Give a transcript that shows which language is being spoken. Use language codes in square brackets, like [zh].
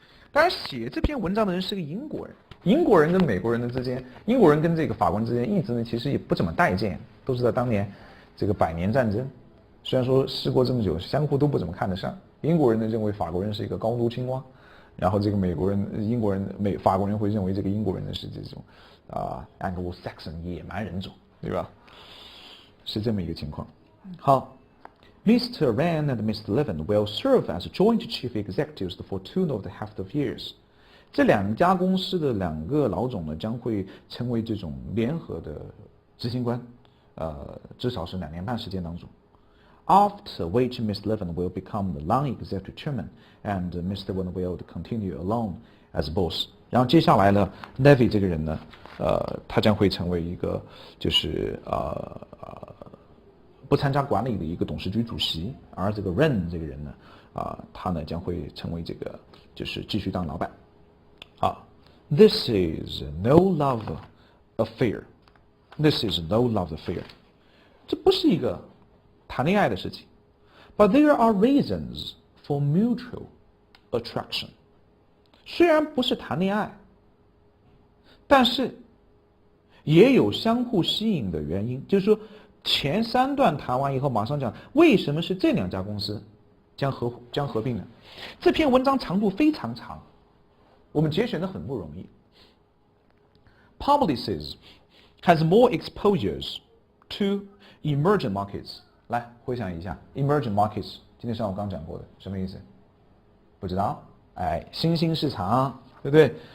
[zh] 当然，写这篇文章的人是个英国人，英国人跟美国人的之间，英国人跟这个法国人之间一直呢其实也不怎么待见，都是在当年这个100年战争。虽然说事过这么久，相互都不怎么看得上。英国人呢认为法国人是一个高度青蛙，然后这个法国人会认为这个英国人呢是这种Anglo-Saxon 野蛮人种，对吧？是这么一个情况。好 ， [en] Mr. Ran and Mr. Levin will serve as joint chief executives for 2.5 years。 [zh] 这2家公司的2个老总呢将会成为这种联合的执行官，至少是2年半时间当中。 [en] After which Mr. Levin will become the non-executive chairman, and Mr. Levin will continue alone as boss. [zh] 然后接下来呢 ，Levy 这个人呢，他将会成为一个就是不参加管理的一个董事局主席，而这个 Ren 这个人呢，他呢将会成为这个就是继续当老板。 [en] This is no love affair. This is no love affair. [zh] 这不是一个谈恋爱的事情 [en] ，but there are reasons for mutual attraction。 [zh] 虽然不是谈恋爱，但是也有相互吸引的原因。就是说，前3段谈完以后，马上讲为什么是这2家公司将合并呢？这篇文章长度非常长，我们节选的很不容易。 [en] Publicis has more exposures to emerging markets。 [zh] 来回想一下 ，emerging markets， 今天上午刚讲过的，什么意思？不知道？新兴市场，对不对？